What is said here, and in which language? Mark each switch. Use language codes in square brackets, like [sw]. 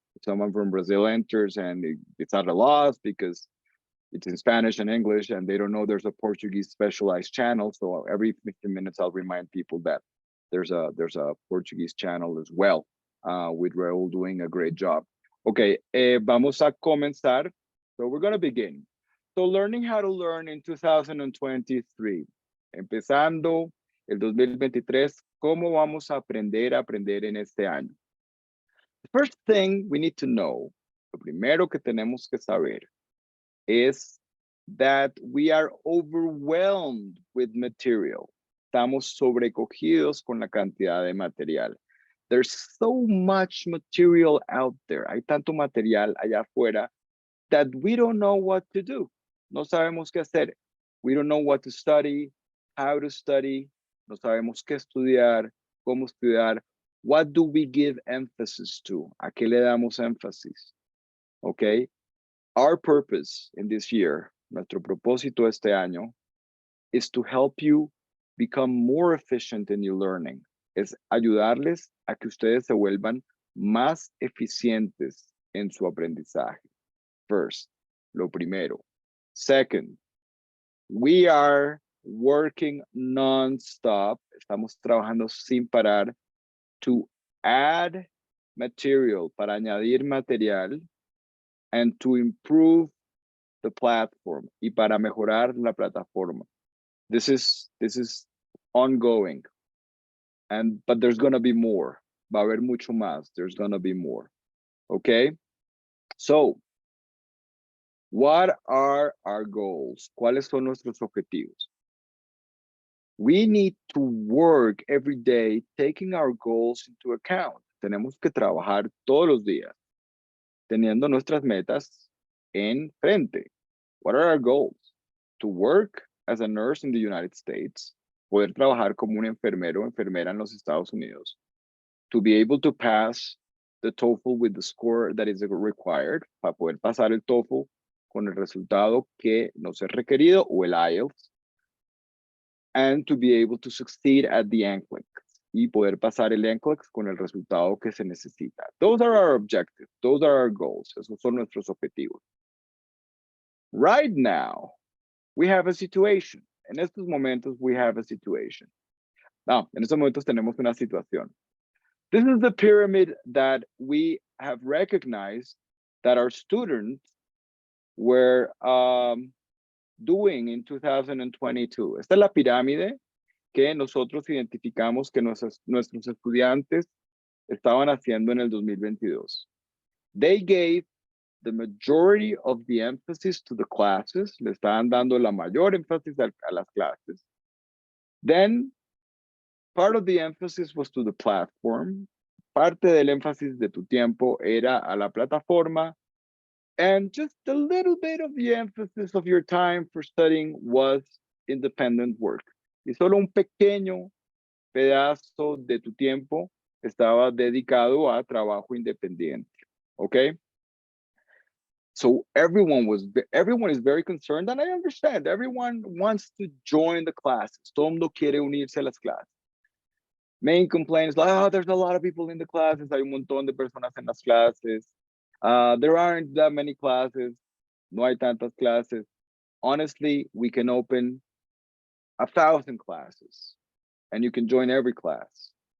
[en] If someone from Brazil enters and it's at a loss because it's in Spanish and English and they don't know there's a Portuguese specialized channel. So every 15 minutes, I'll remind people that there's a Portuguese channel as well, with Raul doing a great job. [es] Okay, vamos a comenzar. [en] So we're going to begin. So learning how to learn in 2023. [es] Empezando el 2023, ¿cómo vamos a aprender en este año? [en] The first thing we need to know, [es] lo primero que tenemos que saber es [en] that we are overwhelmed with material. [es] Estamos sobrecogidos con la cantidad de material. [en] There's so much material out there. [es] Hay tanto material allá afuera [en] that we don't know what to do. [es] No sabemos qué hacer. [en] We don't know what to study, how to study. [es] No sabemos qué estudiar, cómo estudiar. [en] What do we give emphasis to? [es] ¿A qué le damos énfasis? [en] Okay. Our purpose in this year, [es] nuestro propósito este año, [en] is to help you become more efficient in your learning. [es] Es ayudarles a que ustedes se vuelvan más eficientes en su aprendizaje. [en] First, [es] lo primero. [en] Second, we are working non-stop. [es] Estamos trabajando sin parar [en] to add material, [es] para añadir material, [en] and to improve the platform, [es] y para mejorar la plataforma. [en] This is ongoing, but there's gonna be more. [es] Va a haber mucho más. [en] There's gonna be more. Okay? So, what are our goals? [es] ¿Cuáles son nuestros objetivos? [en] We need to work every day taking our goals into account. [es] Tenemos que trabajar todos los días teniendo nuestras metas en frente. [en] What are our goals? To work as a nurse in the United States, [es] poder trabajar como un enfermero o enfermera en los Estados Unidos, [en] to be able to pass the TOEFL with the score that is required, [es] para poder pasar el TOEFL con el resultado que nos es requerido, o el IELTS, [en] and to be able to succeed at the NCLEX, [es] y poder pasar el NCLEX con el resultado que se necesita. [en] Those are our objectives. Those are our goals. [es] Esos son nuestros objetivos. [en] Right now, we have a situation. [es] En estos momentos, [en] we have a situation. [es] No, en estos momentos tenemos una situación. [en] This is the pyramid that we have recognized that our students were doing in 2022. [es] Esta es la pirámide que nosotros identificamos que nuestros estudiantes estaban haciendo en el 2022. [en] They gave the majority of the emphasis to the classes. [es] Le estaban dando la mayor énfasis a las clases. [en] Then, part of the emphasis was to the platform. [es] Parte del énfasis de tu tiempo era a la plataforma. [en] And just a little bit of the emphasis of your time for studying was independent work. [es] Y solo un pequeño pedazo de tu tiempo estaba dedicado a trabajo independiente. [en] Okay? So everyone is very concerned, and I understand. Everyone wants to join the classes. [es] Todo mundo quiere unirse a las clases. [en] Main complaint is like, oh, there's a lot of people in the classes. [es] Hay un montón de personas en las clases. [en] There aren't that many classes. [es] No hay tantas clases. [en] Honestly, we can open 1,000 classes, and you can join every class.